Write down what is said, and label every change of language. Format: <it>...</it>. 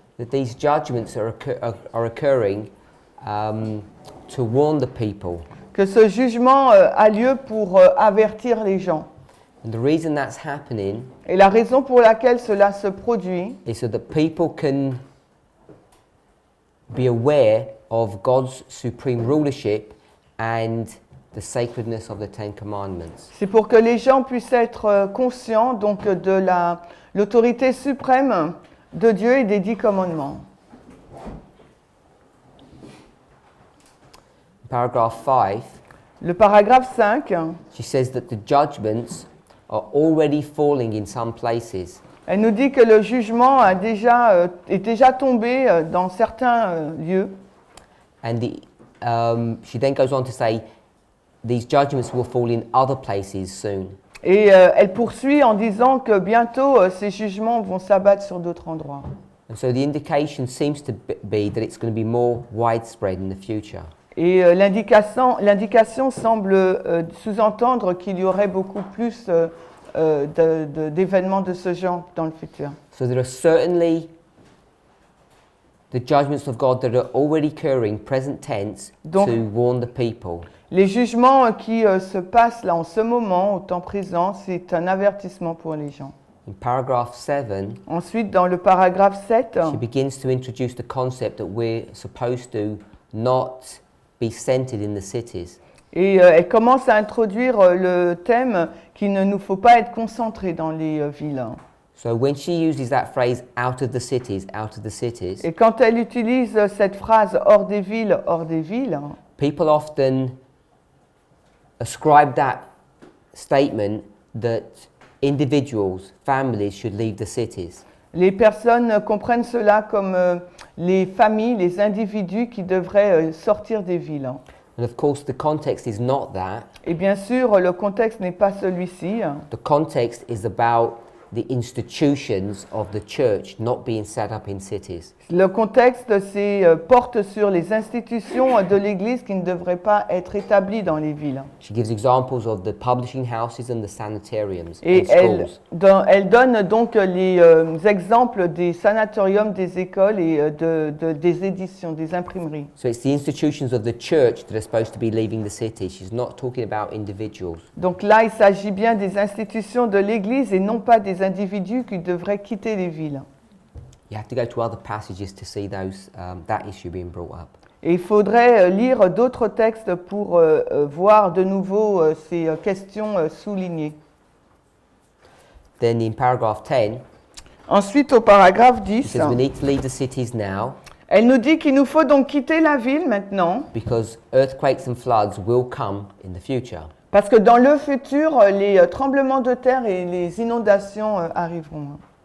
<en>that these judgments are occurring to warn the people.</en> <fr>que ce jugement a lieu pour avertir les gens.</fr> <en>And the reason that's happening</en> <fr>Et la raison pour laquelle cela se produit,</fr> <en>is so that people can be aware of God's supreme rulership and the sacredness of the Ten Commandments.</en> <fr>c'est pour que les gens puissent être conscients donc de l'autorité suprême de Dieu et des 10 commandements.</fr> <en>Paragraph 5,</en> <fr>Le paragraphe 5,</fr> <en>she says that the judgments are already falling in some places.</en> <fr>elle nous dit que le jugement est déjà tombé dans certains lieux.</fr> <en>And she then goes on to say these judgments will fall in other places soon.</en> <fr>Et elle poursuit en disant que bientôt ces jugements vont s'abattre sur d'autres endroits.</fr> <en>And so the indication seems to be that it's going to be more widespread in the future.</en> <fr>Et l'indication semble sous-entendre qu'il y aurait beaucoup plus d'événements de ce genre dans le futur.</fr> <en>So there are certainly the judgments of God that are already occurring, present tense,</en> <fr>Donc,</fr> <en>to warn the people.</en> <fr>Les jugements qui se passent là en ce moment, au temps présent, c'est un avertissement pour les gens.</fr> <en>In paragraph 7,</en> <fr>Ensuite, dans le paragraphe 7,</fr> <en>she begins to introduce the concept that we're supposed to not be centered in the cities.</en> <fr>et elle commence à introduire le thème qu'il ne nous faut pas être concentrés dans les villes.</fr> <en>So when she uses that phrase, out of the cities,</en> <fr>Et quand elle utilise cette phrase hors des villes,</fr> <en>people often ascribe that statement that individuals, families should leave the cities.</en> <fr>les personnes comprennent cela comme les familles, les individus qui devraient sortir des villes.</fr> <en>And of course the context is not that.</en> <fr>Et bien sûr, le contexte n'est pas celui-ci.</fr> <en>The context is about the institutions of the church not being set up in cities.</en> <fr>Le contexte porte sur les institutions de l'Église qui ne devraient pas être établies dans les villes.</fr> <en>She gives examples of the publishing houses and the sanitariums</en> <fr>Et</fr> <en>and schools.</en> <fr>elle donne donc les exemples des sanatoriums, des écoles et des éditions, des imprimeries.</fr> <en>So it's the institutions of the church that are supposed to be leaving the city. She's not talking about individuals.</en> <fr>Donc là, il s'agit bien des institutions de l'Église et non pas des individus qui devraient quitter les villes.</fr> <en>You have to go to other passages to see those that issue being brought up.</en> <fr>Et il faudrait lire d'autres textes pour voir de nouveau ces questions soulignées.</fr> <en>Then in paragraph 10,</en> <fr>Ensuite, au paragraphe</fr> <en>it</en> <fr>10,</fr> <en>says we need to leave the cities now</en> <fr>elle nous dit qu'il nous faut donc quitter la ville maintenant,</fr> <en>because earthquakes and floods will come in the future.</en> <fr>parce que dans le futur, les tremblements de terre et les inondations arriveront.</fr>